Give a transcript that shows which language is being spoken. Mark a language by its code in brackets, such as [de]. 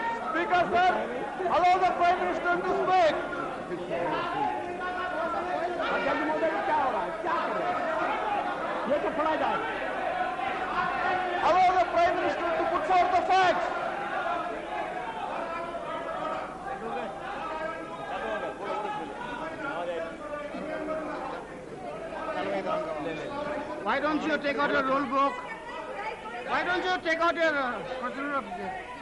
[en] Speaker, sir, allow the Prime Minister to speak. [hi] अध्यक्ष महोदय क्या हो रहा है, क्या कर रहे हैं? ये तो पढ़ा जाए। [en] Allow the Prime Minister to put forth the facts. Why don't you take out your rule book? Why don't you take out your procedural object?